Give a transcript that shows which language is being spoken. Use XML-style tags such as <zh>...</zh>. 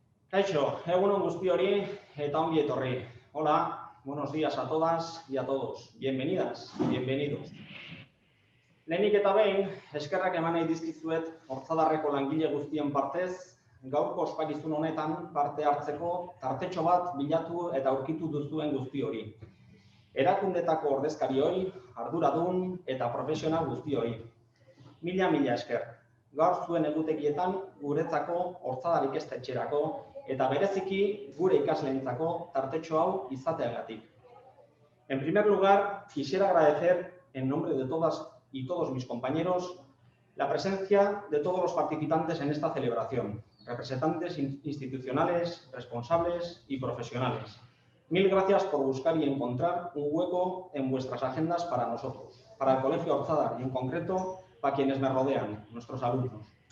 <eu>Kaixo, egun on guzti hori eta ongi etorri.</eu> <es>Hola, buenos días a todas y a todos. Bienvenidas, bienvenidos.</es> <eu>Lehenik eta behin, eskerrak eman nahi dizkizuet Ortzadarreko langile guztien partez, gaurko ospakizun honetan parte hartzeko tartetxo bat bilatu eta aurkitu duzuen guzti hori. Erakundetako ordezkarioi, arduradun eta profesional guzti hori. Mila esker. gaur zuen egutegietan guretzako Ortzadar ikastetxerako eta bereziki gure ikasleentzako tartetxo hau izateagatik.</eu> <es>En primer lugar, quisiera agradecer en nombre de todas y todos mis compañeros la presencia de todos los participantes en esta celebración, representantes institucionales, responsables y profesionales. Mil gracias por buscar y encontrar un hueco en vuestras agendas para nosotros, para el Colegio Ortzadar y en concreto para quienes me rodean, nuestros alumnos.</es>